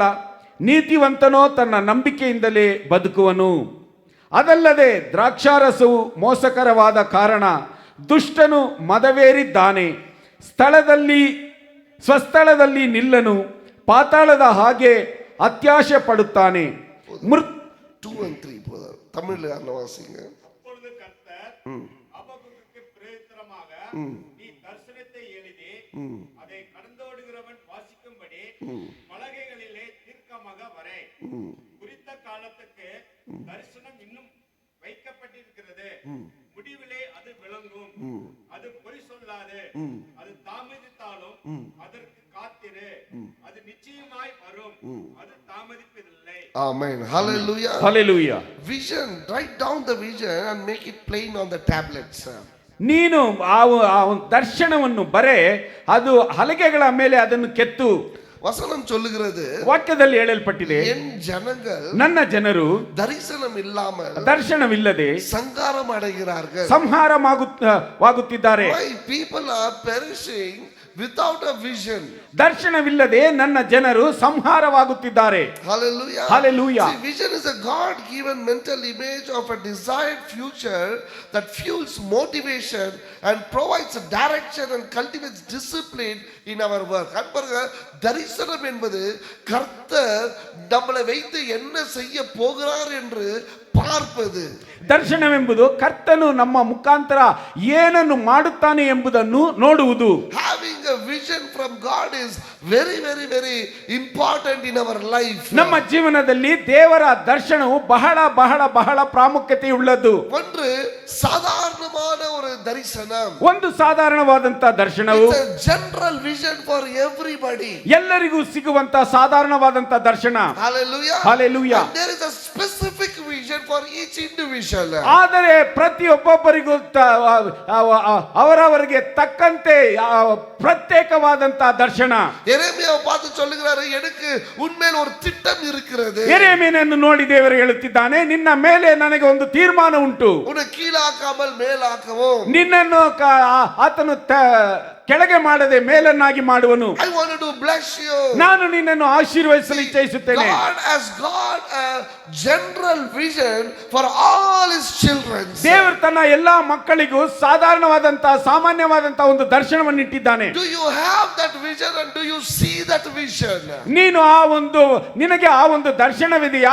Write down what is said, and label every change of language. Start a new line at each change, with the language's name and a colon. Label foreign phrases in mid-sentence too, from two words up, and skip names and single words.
Kannada: ನೀತಿವಂತನೋ ತನ್ನ ನಂಬಿಕೆಯಿಂದಲೇ ಬದುಕುವನು. ಅದಲ್ಲದೆ ದ್ರಾಕ್ಷಾರಸವು ಮೋಸಕರವಾದ ಕಾರಣ ದುಷ್ಟನು ಮದವೇರಿದ್ದಾನೆ. ಸ್ವಸ್ಥಳದಲ್ಲಿ ನಿಲ್ಲನು, ಪಾತಾಳದ ಹಾಗೆ ಅತ್ಯಾಶೆ ಪಡುತ್ತಾನೆ.
English: 2 and 3 brother.
Tamil: தமிழ்ல வாசிங்க. அப்பொழுது கர்த்தர் அபகுக்குக்கு பிரேத்திரமாக, நீ தரிசனத்தை எழுதி அதை கடந்தோடுகிறவன் வாசிக்கும்படி பலகைகளிலே தீர்க்கமாக வரை. குறித்த காலத்துக்கு தரிசனம் இன்னும் வைக்கப்பட்டிருக்கிறது. முடிவிலே அது விளங்கும். அது பொய் சொல்லாது. அது தாமதித்தாலும் அதற்கு காத்திரு. அது நிச்சயமாய் வரும். அது தாமதிப்பதில்லை.
English: Amen. Hallelujah. Hallelujah. Vision. Write down the vision and make it plain on the tablets.
Kannada: ನೀನು ಆ ದರ್ಶನವನ್ನು ಬರೆ, ಅದು ಹಲಗೆಗಳ ಮೇಲೆ ಅದನ್ನು ಕೆತ್ತು.
Tamil: வசனம் சொல்லுகிறது,
Kannada: ವಾಕ್ಯದಲ್ಲಿ ಹೇಳಲ್ಪಟ್ಟಿದೆ,
Tamil: என் ஜனங்கள்
Kannada: ನನ್ನ ಜನರು
Tamil: தரிசனம் இல்லாமல்
Kannada: ದರ್ಶನವಿಲ್ಲದೆ
Tamil: சங்காரம் அடைகிறார்கள்.
Kannada: ಸಂಹಾರವಾಗುತ್ತಿದ್ದಾರೆ.
English: My people are perishing without a vision.
Kannada: ದರ್ಶನವಿಲ್ಲದೆ ನನ್ನ ಜನರು ಸಂಹಾರವಾಗುತ್ತಿದ್ದಾರೆ.
English: Hallelujah. Hallelujah. See, vision is a God given mental image of a desired future that fuels motivation and provides direction and cultivates discipline in our work.
Tamil: அன்பர்கள், தரிசனம் என்பது கர்த்தர் நம்மளை வைத்து என்ன செய்ய போகிறார் என்று பார்ப்பது.
Kannada: ದರ್ಶನವೆಂಬುದು ಕರ್ತನು ನಮ್ಮ ಮುಖಾಂತರ ಏನನ್ನು ಮಾಡುತ್ತಾನೆ ಎಂಬುದನ್ನು ನೋಡುವುದು.
English: Having a vision from God is very very very important in our life.
Kannada: ನಮ್ಮ ಜೀವನದಲ್ಲಿ ದೇವರ ದರ್ಶನವು ಬಹಳ ಬಹಳ ಬಹಳ ಪ್ರಾಮುಖ್ಯತೆಯುಳ್ಳದ್ದು. ಒಂದು ಸಾಧಾರಣವಾದ ಒಂದು ದರ್ಶನ, ಒಂದು ಸಾಧಾರಣವಾದಂತ ದರ್ಶನವು
English: It's a general vision for everybody.
Kannada: ಎಲ್ಲರಿಗೂ ಸಿಗುವಂತ ಸಾಧಾರಣವಾದಂತ ದರ್ಶನ.
English: Hallelujah. Hallelujah. And there is a specific vision for each individual.
Kannada: ಆದರೆ ಪ್ರತಿಯೊಬ್ಬೊಬ್ಬರಿಗೂ ಅವರವರಿಗೆ ತಕ್ಕಂತೆ ಪ್ರತ್ಯೇಕವಾದಂತ ದರ್ಶನ.
Tamil: எரேமியாவை பார்த்து சொல்லுகிறாரு, எனக்கு உன்மேல் ஒரு திட்டம் இருக்கிறது.
Kannada: ಯೆರೆಮೀಯನನ್ನು ನೋಡಿ ದೇವರು ಹೇಳುತ್ತಿದ್ದಾನೆ, ನಿನ್ನ ಮೇಲೆ ನನಗೆ ಒಂದು ತೀರ್ಮಾನ ಉಂಟು.
Tamil: உன்னை கீழாக்காமல் மேலாக்கவும்.
Kannada: ನಿನ್ನನ್ನು ಆತನು ಕೆಳಗೆ ಮಾಡದೆ ಮೇಲನ್ನಾಗಿ ಮಾಡುವನು.
English: I want to bless you.
Kannada: ನಾನು ನಿನ್ನನ್ನು ಆಶೀರ್ವದಿಸಲು ಇಚ್ಛಿಸುತ್ತೇನೆ.
English: God has got a general vision for all his children.
Kannada: ದೇವರು ತನ್ನ ಎಲ್ಲಾ ಮಕ್ಕಳಿಗೂ ಸಾಮಾನ್ಯವಾದಂತಹ ಒಂದು ದರ್ಶನವನ್ನು ಇಟ್ಟಿದ್ದಾನೆ.
English: Do you have that vision and do you see that vision?
Kannada: ನೀನು ನಿನಗೆ ಆ ಒಂದು ದರ್ಶನವಿದೆಯಾ?